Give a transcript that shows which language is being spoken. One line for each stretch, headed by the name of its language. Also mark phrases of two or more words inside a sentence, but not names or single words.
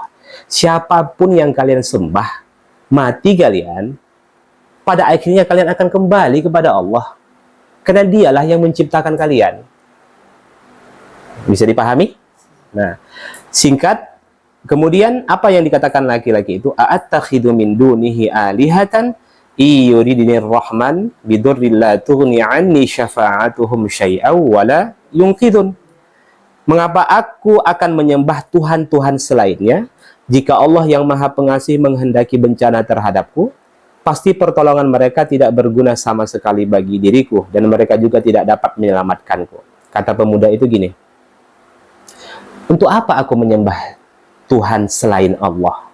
Indonesian: Siapapun yang kalian sembah, mati kalian, pada akhirnya kalian akan kembali kepada Allah. Karena dialah yang menciptakan kalian. Bisa dipahami? Nah, singkat, kemudian apa yang dikatakan laki-laki itu?
Arabic: أأتخذ من دونه آلهة إن يردن الرحمن بضر لا تغن عني شفاعتهم شيئا ولا ينقذون.
Indonesian: Mengapa aku akan menyembah Tuhan-Tuhan selainnya jika Allah yang Maha Pengasih menghendaki bencana terhadapku? Pasti pertolongan mereka tidak berguna sama sekali bagi diriku, dan mereka juga tidak dapat menyelamatkanku. Kata pemuda itu gini, untuk apa aku menyembah Tuhan selain Allah?